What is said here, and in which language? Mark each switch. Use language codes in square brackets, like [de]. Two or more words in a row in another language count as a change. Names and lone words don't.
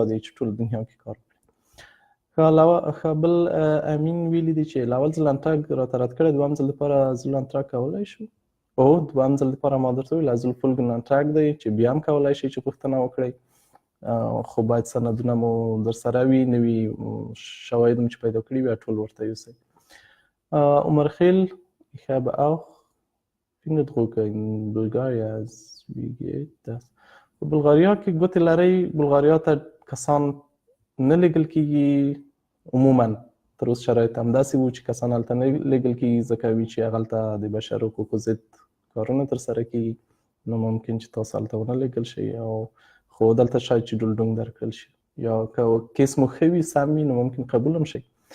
[ps] یې چې ټول دنیا کې کار ښه بل امین ویلي دي چې لاول ځل انټراک راته رد کړی دویم ځل لپاره زول انټراک کولی شو او دویم ځل لپاره ما درته ویل زول [de] Folgen Antrag [ps] دی چې بیا هم کولی شي چې پوښتنه وکړئ خو باید سندونه مو در سره وي نوي شواهد مو چې پیدا کړي وي ټول ورته یوسئ عمر خیل [de] ich habe auch Fingerdrücke in Bulgaria wie geht das [ps] په بلغاریا کې ګوتې لرئ بلغاریا ته کسان نه لیږل کېږي عموما تر اوس شرایط همداسې وو چې کسان هلته نه لیږل کېږي ځکه وي چې هغلته د بشر حقوقو ضد کارونه ترسره کېږي نو ممکن چې تاسو هلته ونه لیږل شئ او خو دلته شاید چې ډولډونګ درکړل شي یا که کیس مو ښه وي سم وي نو ممکن قبول هم شئ